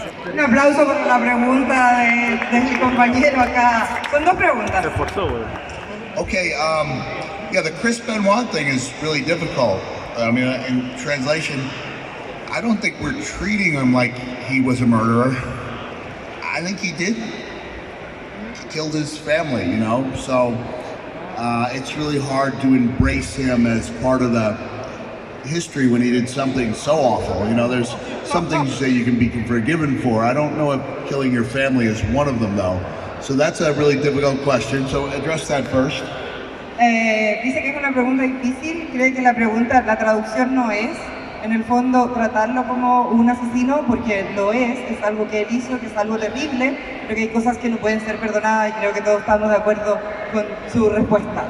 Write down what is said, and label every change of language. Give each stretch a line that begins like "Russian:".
Spanish: Un aplauso por la pregunta de mi compañero acá. Son dos preguntas.
English: Okay, yeah, the Chris Benoit thing is really difficult. I mean, in translation, I don't think we're treating him like he was a murderer. I think he did. He killed his family, you know, so it's really hard to embrace him as part of the history when he did something so awful. You know, there's some things that you can be forgiven for. I don't know if killing your family is one of them, though. So that's a really difficult question. So address that first.
Spanish: Dice que es una pregunta difícil. Cree que la traducción no es, en el fondo, tratarlo como un asesino, porque lo es algo que él hizo, que es algo terrible, pero que hay cosas que no pueden ser perdonadas y creo que todos estamos de acuerdo con su respuesta.